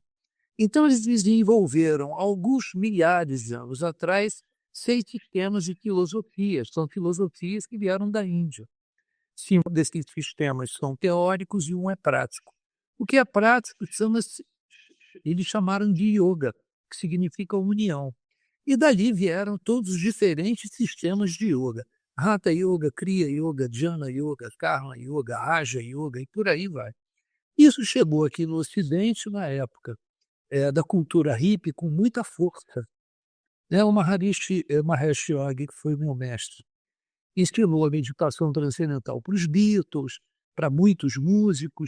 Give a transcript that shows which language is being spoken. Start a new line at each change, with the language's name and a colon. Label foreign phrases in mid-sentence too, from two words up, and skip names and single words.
Portuguese: Então eles desenvolveram, alguns milhares de anos atrás, 6 sistemas de filosofias, são filosofias que vieram da Índia. 5 desses sistemas são teóricos e um é prático. O que é prático chama-se eles chamaram de yoga, que significa união. E dali vieram todos os diferentes sistemas de yoga. Hatha Yoga, Kriya Yoga, Jnana Yoga, Karma Yoga, Raja Yoga e por aí vai. Isso chegou aqui no Ocidente na época da cultura hippie com muita força. O Mahesh Yogi, que foi meu mestre, ensinou a meditação transcendental para os Beatles, para muitos músicos.